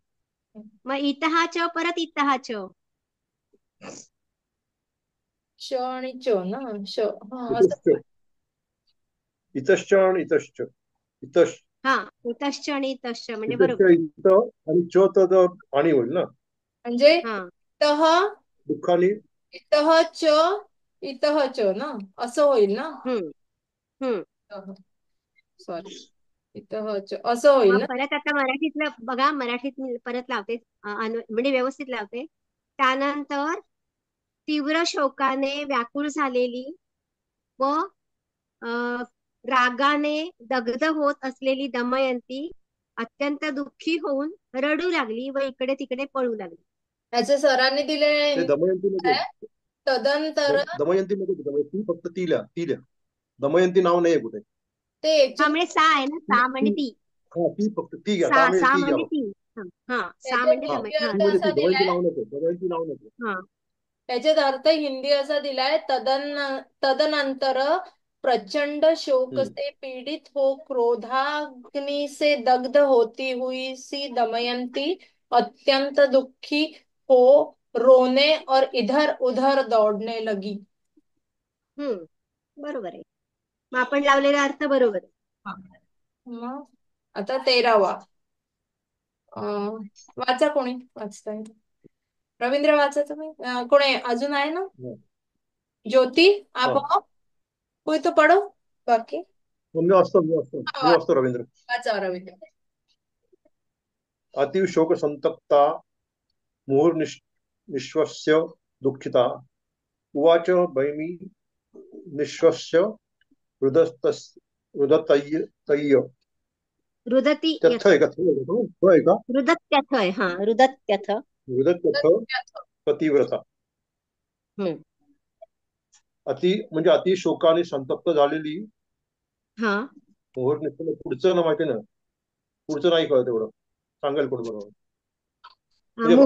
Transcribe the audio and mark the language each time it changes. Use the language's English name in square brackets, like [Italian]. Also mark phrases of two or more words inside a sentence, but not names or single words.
[Marathi] मग इथं हा च, परत इथं हा च. च आणि च ना, श. हा असं. [Sanskrit] इतश्च इतश्च आणि इतश्च इतश्च [Marathi] हा, इतश्च आणि इतश्च म्हणजे इतश्च बरोबर. इथं आणि च तर आणि होईल ना, म्हणजे हा. इतः दुःखाने. इतः च इतः च ना, असं होईल ना. हम्म हम्म सॉरी, इतः च असं होईल मग ना. परत आता मराठीतलं बघा, मराठीत मी परत लावते, म्हणजे व्यवस्थित लावते. त्यानंतर तीव्र शोकाने व्याकुळ झालेली व रागाने दग्ध होत असलेली दमयंती अत्यंत दुःखी होऊन रडू लागली व इकडे तिकडे पळू लागली. ह्याचे सरांनी दिलेले ते दमयंती मध्ये काय तदंतर. दमयंती मध्ये ती फक्त ती लिहा, ती लिहा. दमयंती नाव नाही कुठे. ते हा ऍक्च्युली म्हणजे सा आहे ना, सा म्हणजे ती. हा ती फक्त ती घ्या, सा, ता सा ती घ्या म्हणजे फक्त. ती. हा, हा, सा त्याच्यात म्हणजे हा हिंदी ती अर्थ मध्ये ती असा दमयंती दिलाय. नाव नको, दमयंती नाव नको. हा. त्याच्यात अर्थ हिंदी असा दिलाय, [Hindi] तदनंतर प्रचंड शोक हम्म. से पीड़ित हो क्रोधाग्नि से दग्ध होती हुई सी दमयंती अत्यंत दुखी हो रोने और इधर उधर दौड़ने लगी. [Marathi] बरोबर आहे. मग आपण लावलेला अर्थ बरोबर आहे. हा. मग आता 13वा. वाचा, कोणी वाचताय? रवींद्र वाचा तुम्ही. कोणी अजून आहे ना? हा. ज्योति, आप हा. [Hindi] हो? कोई तो पढ़ो बाकी. [Marathi] मी वाचतो, मी वाचतो, मी वाचतो रवींद्र. वाचा रवींद्र. [Sanskrit] अतीव शोक संतप्ता मुहुर्निश्वस्य दुःखिता उवाच भैमी निश्वस्य रुदतय्य रुदती त्यथ यथ. [Marathi] आहे का, तो आहे का? रुदत्यथ आहे. हा, रुदत्यथ. [Sanskrit] रुदत्यथ पतिव्रता. हम्म. [Marathi] अति म्हणजे अति शोकाने संतप्त झालेली. हा. मुहुर्निश्व पुढचं ना माहिती ना, पुढचं नाही कळत एवढं, सांगाल कोण बरोबर म्हणजे